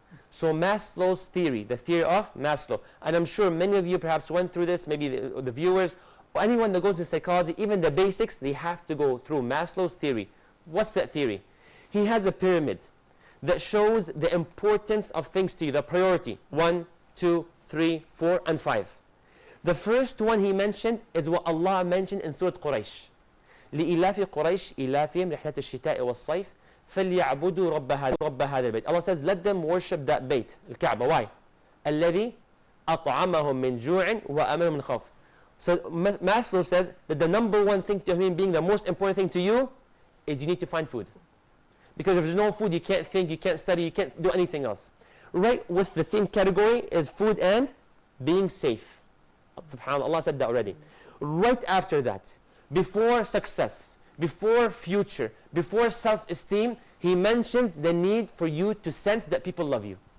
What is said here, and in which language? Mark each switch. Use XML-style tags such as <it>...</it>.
<en>So Maslow's theory, the theory of Maslow, and I'm sure many of you perhaps went through this, maybe the viewers, or anyone that goes to psychology, even the basics, they have to go through Maslow's theory. What's that theory? He has a pyramid that shows the importance of things to you, the priority, 1, 2, 3, 4, and 5. The first one he mentioned is what Allah mentioned in Surah Quraysh.</en> <ar>لإلاف قريش إلافهم رحلة الشتاء والصيف فليعبدوا رب هذا البيت.</ar> <en>Allah says, let them worship that bait, الكعبة. Why?</en> <ar>الذي أطعمهم من جوع وأمنهم من خوف.</ar> <en>So Maslow says that the number one thing to a human being, the most important thing to you, is you need to find food. Because if there's no food, you can't think, you can't study, you can't do anything else. Right with the same category is food and being safe. SubhanAllah, Allah said that already. Right after that, before success, before future, before self-esteem, He mentions the need for you to sense that people love you.</en>